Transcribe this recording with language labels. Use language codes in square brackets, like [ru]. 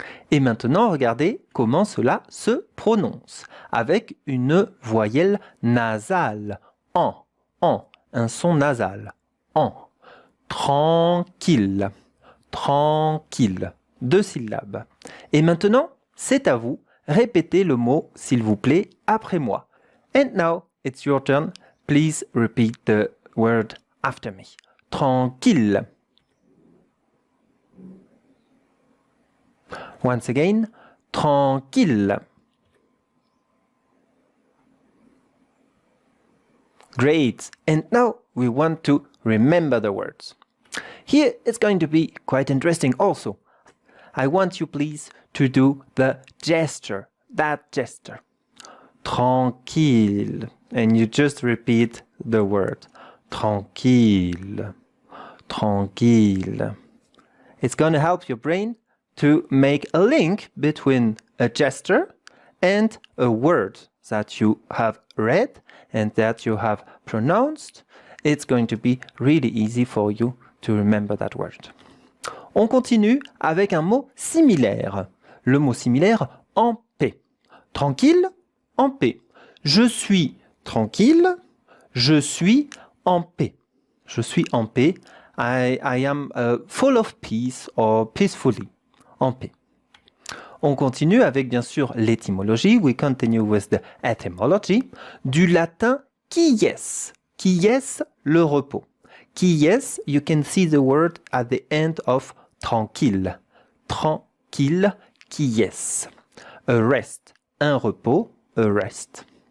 [fr] Et maintenant, regardez comment cela se prononce avec une voyelle nasale. En, un son nasal. En. Tranquille, tranquille. 2 syllabes. Et maintenant, c'est à vous. Répétez le mot, s'il vous plaît, après moi. [en] And now, it's your turn. Please repeat the word after me. Tranquille. Once again, tranquille. Great. And now we want to remember the words. Here it's going to be quite interesting also. I want you please to do the gesture, that gesture. Tranquille. And you just repeat the word. Tranquille. Tranquille. It's going to help your brain to make a link between a gesture and a word that you have read and that you have pronounced. It's going to be really easy for you to remember that word. [fr] On continue avec un mot similaire. Le mot similaire en paix. Tranquille, en paix. Je suis tranquille, je suis en paix. Je suis en paix. [en] I am full of peace or peacefully. [fr] En paix. On continue avec bien sûr l'étymologie. [en] We continue with the etymology. [fr] Du latin quies. Quies, le repos. [en] Quies, you can see the word at the end of tranquille. Tranquille, quies. A rest, [fr] un repos, [en] a rest.